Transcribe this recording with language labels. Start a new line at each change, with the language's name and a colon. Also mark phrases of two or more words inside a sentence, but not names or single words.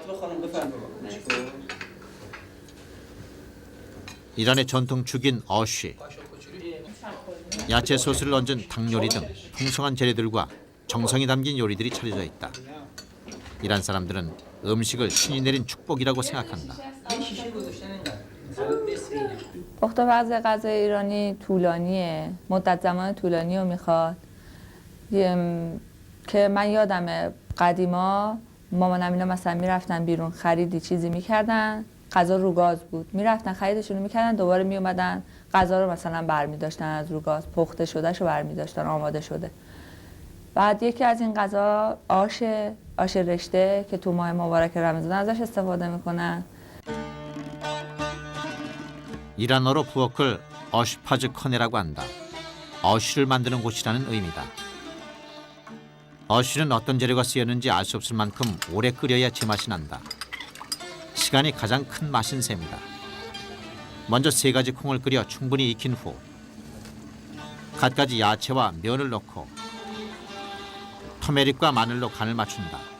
Korean: 이란의 전통 죽인 어쉬, 야채 소스를 얹은 닭 요리 등 풍성한 재료들과 정성이 담긴 요리들이 차려져 있다. 이란 사람들은 음식을 신이 내린 축복이라고 생각한다.
Persian: پخت و وضع غذای ایرانی طولانیه، مدت زمان طولانی رو میخواد که من یادمه قدیما مامانم اینا مثلا میرفتن بیرون خریدی چیزی میکردن غذا رو گاز بود، میرفتن خریدشون رو میکردن، دوباره میومدن غذا رو مثلا برمیداشتن از رو گاز، پخته شدهش رو برمیداشتن، آماده شده. بعد یکی از این غذا آش رشته که تو ماه مبارک رمضان ازش استفاده میکنن.
Korean: 이란어로 부엌을 어슈파즈커네라고 한다. 어슈를 만드는 곳이라는 의미다. 어슈는 어떤 재료가 쓰였는지 알 수 없을 만큼 오래 끓여야 제맛이 난다. 시간이 가장 큰 맛인 셈이다. 먼저 3가지 콩을 끓여 충분히 익힌 후 갖가지 야채와 면을 넣고 터메릭과 마늘로 간을 맞춘다.